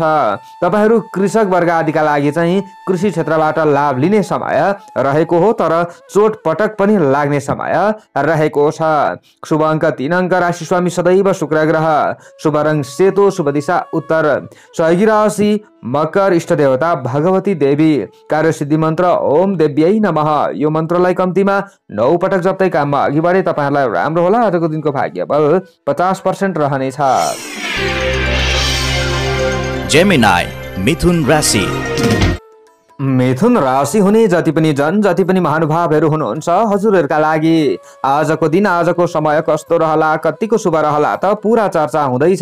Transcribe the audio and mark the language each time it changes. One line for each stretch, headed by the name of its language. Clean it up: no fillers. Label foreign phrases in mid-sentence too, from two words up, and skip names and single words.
Nepali: तपाईहरु कृषक वर्ग आदिका लागि चाहिँ कृषि क्षेत्रबाट लाभ लिने समय रहेको हो, तर चोट पटक पनि लाग्ने समय रहेको छ। शुभ अङ्क 3 अङ्क, राशि स्वामी सदैव शुक्र ग्रह, शुभ रङ सेतो, शुभ दिशा उत्तर, सहयोगी राशि मकर, इष्ट देवता भगवती देवी, कार्यसिद्धि मन्त्र
Sanskrit: ओम देव्यै नमः।
Nepali: यो मन्त्रलाई कम्तीमा 9 पटक जप्दै काममा अघि बढे तपाईहरुलाई राम्रो होला। आजको दिनको भाग्य बल 50% रहनेछ। जेमिनाई मिथुन राशि। मिथुन राशि हुने जति पनि जन जति पनि महानुभावहरू हुनुहुन्छ हजुरहरूका लागि आजको दिन आजको समय कस्तो रहला, कतिको शुभ रहला त पूरा चर्चा हुँदैछ।